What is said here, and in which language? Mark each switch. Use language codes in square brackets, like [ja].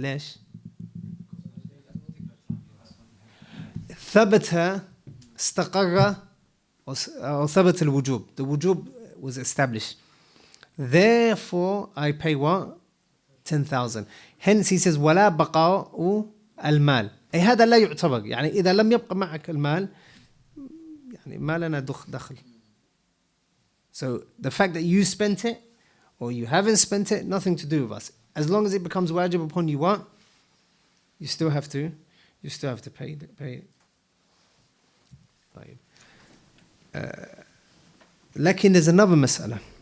[ar] ليش؟ ثبت استقر or ثبت الوجوب. [en] The wujub was established. Therefore, I pay what? 10,000. Hence he says [ar] ولا بقاء المال. أي هذا لا يعتبر. يعني إذا لم يبقى معك المال يعني ما لنا دخل. [en] So the fact that you spent it or you haven't spent it, nothing to do with us. As long as it becomes wajib upon you, what? You still have to pay it. طيب. لكن there's another مسألة.